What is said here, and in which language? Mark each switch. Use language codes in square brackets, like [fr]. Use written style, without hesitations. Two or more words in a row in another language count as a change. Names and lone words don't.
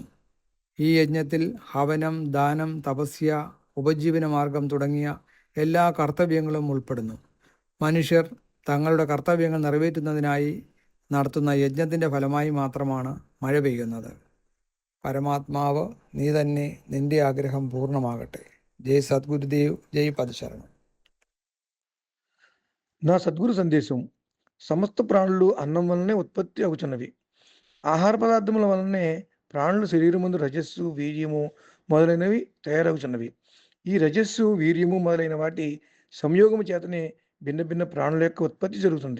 [ml] ഈ യജ്ഞത്തിൽ ഹവനം, ദാനം, തപസ്യ, ഉപജീവനമാർഗം തുടങ്ങിയ എല്ലാ കർത്തവ്യങ്ങളും ഉൾപ്പെടുന്നു. മനുഷ്യർ തങ്ങളുടെ കർത്തവ്യങ്ങൾ നിറവേറ്റുന്നതിനായി നടത്തുന്ന യജ്ഞത്തിൻ്റെ ഫലമായി മാത്രമാണ് മഴ പെയ്യുന്നത്. പരമാത്മാവ് നീ തന്നെ, നിന്റെ ആഗ്രഹം പൂർണ്ണമാകട്ടെ. ജയ് സദ്ഗുരുദേവ്, [te] జై పదశరణం. నా సద్గురు సందేశం. సమస్త ప్రాణులు అన్నం వలనే ఉత్పత్తి అవుతున్నవి. ఆహార పదార్థముల వలనే ప్రాణుల శరీరముందు రజస్సు, వీర్యము మొదలైనవి తయారవుతున్నవి. ఈ రజస్సు, వీర్యము మొదలైన వాటి సంయోగము చేతనే భిన్న భిన్న ప్రాణుల యొక్క ఉత్పత్తి జరుగుతుంది.